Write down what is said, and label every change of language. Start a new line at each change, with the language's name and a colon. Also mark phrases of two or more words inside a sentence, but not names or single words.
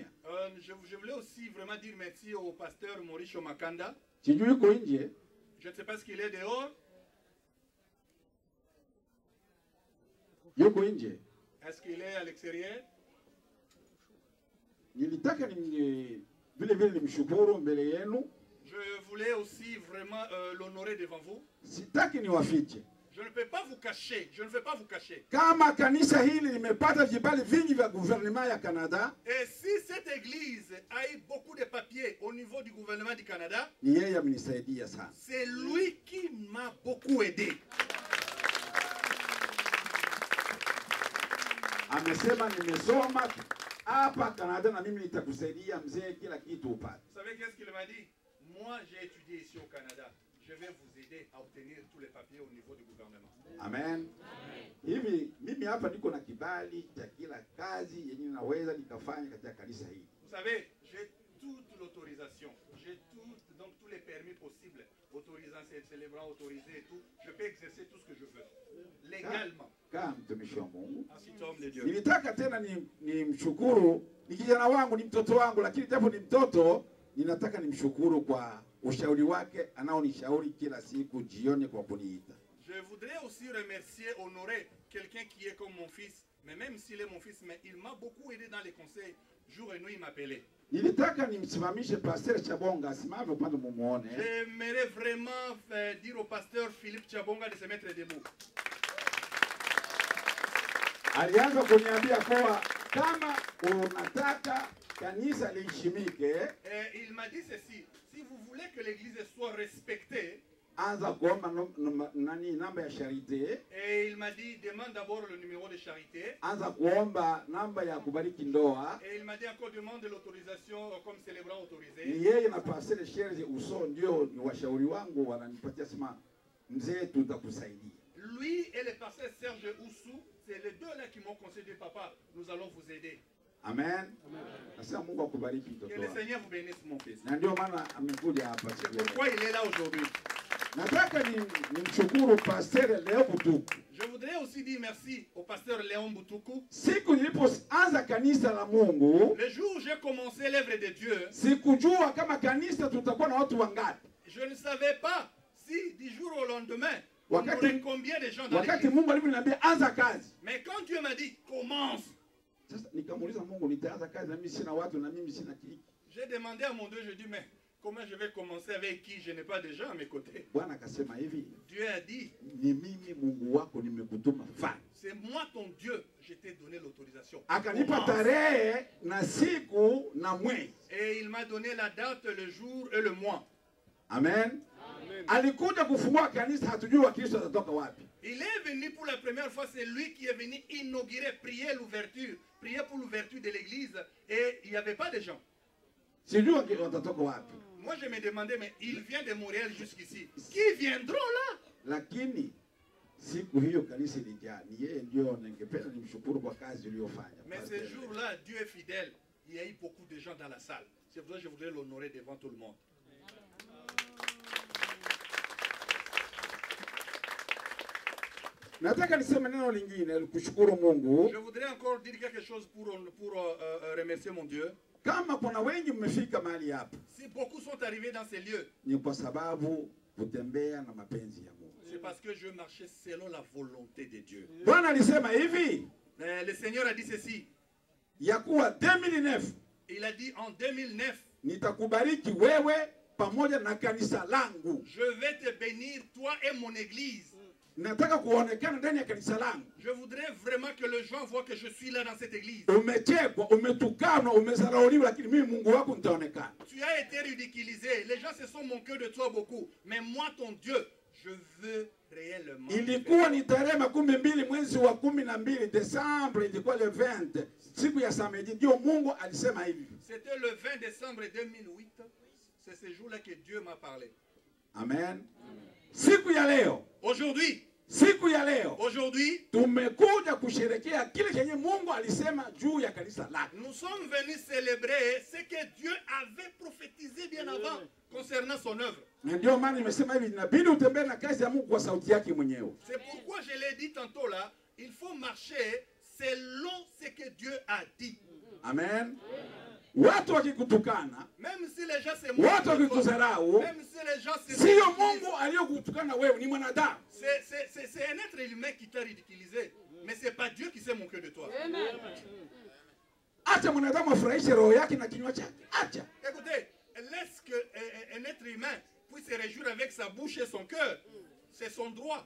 French: Je voulais aussi vraiment dire merci au pasteur Murisho Makanda. Je ne sais pas ce qu'il est dehors. Est-ce qu'il est à l'extérieur?
Swahili: vile vile nimshukuru mbele yenu.
French: Je voulais aussi vraiment l'honorer devant vous.
Swahili: Sitaki niwafiche.
French: Je ne peux pas vous cacher. Je ne vais pas vous cacher.
Swahili: Kama kanisa hili limepata vibali vingi vya gouvernement ya Canada.
French: Et si cette église a eu beaucoup de papiers au niveau du gouvernement du Canada,
Swahili: Ni yeye amenisaidia sana.
French: c'est lui qui m'a beaucoup aidé.
Swahili: Amesema nimesoma hapa Canada na mimi nitakusaidia mzee kila kitu upate.
French: Vous savez qu'est-ce qu'il m'a dit? Moi, j'ai étudié ici au Canada. Je vais vous aider à obtenir tous les papiers au niveau du gouvernement. Amen.
Swahili: Hivi mimi hapa niko na kibali cha kila kazi yenye naweza nikafanya katika kanisa hili.
French: Vous savez, j'ai toute l'autorisation. J'ai donc tous les permis possibles. Autorisant, célébrant, autorisé et tout. Je peux exercer tout ce que je veux. Légalement.
Swahili: Kama mtumishi wa Mungu.
French: Ainsi homme de Dieu.
Swahili: Nilitaka tena ni mshukuru, ni kijana wangu, ni mtoto wangu, lakini japo ni mtoto, ninataka nimshukuru kwa ushauri wake anaonishauri kila siku jioni kwa kuniita.
French: Je voudrais aussi remercier, honorer quelqu'un qui est comme mon fils, mais même s'il est mon fils, mais il m'a beaucoup aidé dans les conseils. Jour et nuit, il m'appelait.
Swahili: Nilitaka nimsimamishe Pastor Chabonga asimame upande mumuone.
French: J'aimerais vraiment dire au pasteur Philippe Chabonga de se mettre debout.
Swahili: Alianza kuniambia kwa kama unataka kanisa liheshimike,
French: Il m'a dit ceci: si vous voulez que l'église soit respectée,
Swahili: anza kuomba namba ya charité.
French: et il m'a dit demande d'abord le numéro de charité.
Swahili: Anza kuomba namba ya kubariki ndoa.
French: Et il m'a dit encore demande l'autorisation comme célébrant autorisé.
Swahili: Ni yeye na Pastor Sherry Uso ndio ni washauri wangu wananipatia sema mzee tutakusaidia.
French: Lui et le pasteur Serge Oussou, c'est les deux là qui m'ont conseillé, papa, nous allons vous aider. Amen.
Swahili: Nasema Mungu akubariki mtoto
French: Que le
Swahili: wangu.
French: Seigneur vous bénisse mon fils.
Swahili: Na ndio maana amekuja hapa
French: C'est
Swahili: siku ya leo.
French: pourquoi il est là aujourd'hui.
Swahili: Nataka nimshukuru Pastor Leo Butuku.
French: Je voudrais aussi dire merci au pasteur Léon Boutoukou.
Swahili: Siku nilipoanza kanisa la Mungu,
French: Le jour où j'ai commencé l'œuvre de Dieu,
Swahili: sikujua kama kanisa tutakuwa na watu wangapi.
French: je ne savais pas si du jour au lendemain, on
Swahili: Wakati-
French: aurait combien de gens dans
Swahili: Wakati
French: l'église.
Swahili: Mungu aliponiambia anza kazi,
French: Mais quand Dieu m'a dit commence,
Swahili: sasa nikamuuliza Mungu, nitaanza kazi na mimi sina watu na mimi sina kitu.
French: j'ai demandé à mon Dieu, je dis mais comment je vais commencer avec qui? Je n'ai pas de gens à mes côtés.
Swahili: Bwana akasema hivi,
French: Dieu a dit,
Swahili: ni mimi Mungu wako nimekutuma fanya.
French: c'est moi ton Dieu, je t'ai donné l'autorisation.
Swahili: Akanipa
French: Commence.
Swahili: tarehe na siku na mwezi.
French: Et il m'a donné la date, le jour et le mois. Amen.
Swahili: Alikuja kufungua kanisa, hatujui Wakristo watatoka wapi.
French: Il est venu pour la première fois, c'est lui qui est venu inaugurer, prier l'ouverture, prier pour l'ouverture de l'église, et il n'y avait pas de gens.
Swahili: Sijui watatoka wapi.
French: Moi je me demandais, mais il vient de Montréal jusqu'ici. Qui viendront là?
Swahili: Lakini siku hiyo kanisa ilijaa. Ni yeye ndio ningependa nimshukuru kwa kazi uliyofanya.
French: Mais ce jour-là, Dieu est fidèle. Il y a eu beaucoup de gens dans la salle. C'est pour ça que je voudrais l'honorer devant tout le monde.
Swahili: Nataka niseme neno lingine kushukuru Mungu.
French: Je voudrais encore dire quelque chose pour remercier mon Dieu.
Swahili: Kama kuna wengi mmefika mahali hapa,
French: Si beaucoup sont arrivés dans ces lieux,
Swahili: ni kwa sababu kutembea na mapenzi ya Mungu.
French: c'est parce que je marchais selon la volonté de Dieu.
Swahili: Bwana alisema hivi,
French: Le Seigneur a dit ceci.
Swahili: ya kuwa 2009
French: Il a dit en 2009,
Swahili: nitakubariki wewe pamoja na kanisa langu.
French: je vais te bénir, toi et mon église.
Swahili: Nataka kuonekana ndani ya kanisa langu.
French: Je voudrais vraiment que les gens voient que je suis là dans cette église.
Swahili: Umechekwa, umetukanwa, umezarauliwa, lakini mimi Mungu wako nitaonekana.
French: Tu as été ridiculisé. Les gens se sont moqués de toi beaucoup. Mais moi, ton Dieu, je veux réellement.
Swahili: Ilikuwa ni tarehe 12 mwezi wa 12 Desemba, ilikuwa le 20 siku ya samedi, ndio Mungu alisema hivi.
French: C'était le 20 décembre 2008. C'est ce jour-là que Dieu m'a parlé.
Swahili: Amen. Siku ya leo, siku ya leo
French: Aujourd'hui,
Swahili: tumekuja kusherekea kile chenye Mungu alisema juu ya kanisa lake.
French: nous sommes venus célébrer ce que Dieu avait prophétisé bien avant concernant son œuvre.
Swahili: Na ndio maana nimesema hivi, inabidi utembee na kazi ya Mungu kwa sauti yake mwenyewe.
French: C'est pourquoi je l'ai dit tantôt là, il faut marcher selon ce que Dieu a dit.
Swahili: Amen. Watu wakikutukana,
French: Même si les gens se
Swahili: watu
French: moquent de toi,
Swahili: wakikudharau,
French: même si les gens se
Swahili: sio
French: ridiculisent,
Swahili: Mungu aliyokutukana wewe, ni mwanadamu.
French: c'est un être humain qui t'a ridiculisé. Mais ce n'est pas Dieu qui s'est moqué de toi.
Swahili: Acha mwanadamu afurahishe roho yake na kinywa chake. Acha.
French: Écoutez, laisse qu'un être humain puisse se réjouir avec sa bouche et son cœur. C'est son droit.